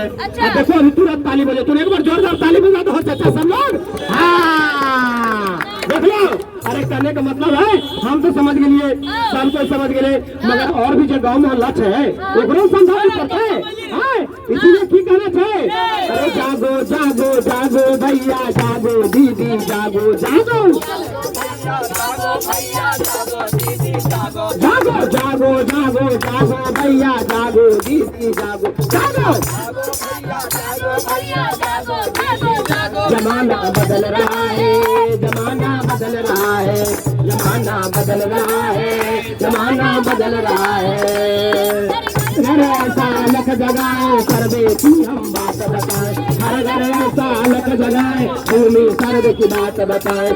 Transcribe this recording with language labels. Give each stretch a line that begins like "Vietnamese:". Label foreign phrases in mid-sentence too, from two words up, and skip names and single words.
Hindi: देखो अभी तुरंत ताली बजे, तूने एक बार जोरदार ताली बजा तो हो चाचा सब लोग। हाँ देख लो, अरे कहने का मतलब है हम तो समझ गए, सब कोई समझ गए, मगर और भी जो गांव मोहल्ला है वो समझाना पड़ता है। इसीलिए ठीक कहना चाहिए, अरे जागो जागो जागो भैया जागो, दीदी जागो जागो, जागो जागो जागो जागो भैया जागो, दीदी जागो जागो। जमाना बदल रहा है, जमाना बदल रहा है, जमाना बदल रहा है, जमाना बदल रहा है। घर ऐसा लख जगाए सर्वे की हम बात बताए, हर घर ऐसा लख जगाए भूमि सर्वे की बात बताए।